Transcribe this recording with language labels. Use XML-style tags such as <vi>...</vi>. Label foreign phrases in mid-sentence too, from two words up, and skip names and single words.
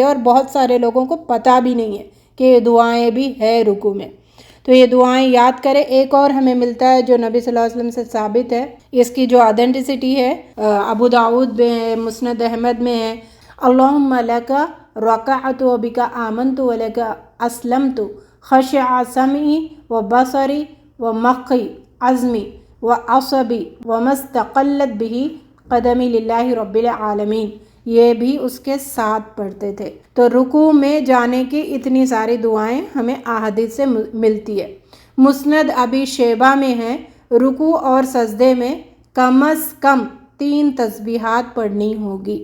<ur>اور بہت سارے لوگوں کو پتہ بھی نہیں ہے کہ یہ دعائیں بھی ہے رکوع میں. تو یہ دعائیں یاد کریں. ایک اور ہمیں ملتا ہے جو نبی صلی اللہ علیہ وسلم سے ثابت ہے, اس کی جو آتھینٹسٹی ہے ابو داؤد میں ہے, مسند احمد میں ہے.</ur> <ar>اللہم لک رکعت وبک آمنت ولک اسلمت خشع سمعی و بصری و مخی عظمی و عصبی وما استقلت به قدمی للہ رب العالمین.</ar> <ur>یہ بھی اس کے ساتھ پڑھتے تھے. تو رکوع میں جانے کی اتنی ساری دعائیں ہمیں احادیث سے ملتی ہے. مسند ابی شیبہ میں ہے, رکوع اور سجدے میں کم از کم 3 تسبیحات پڑھنی ہوگی.</ur>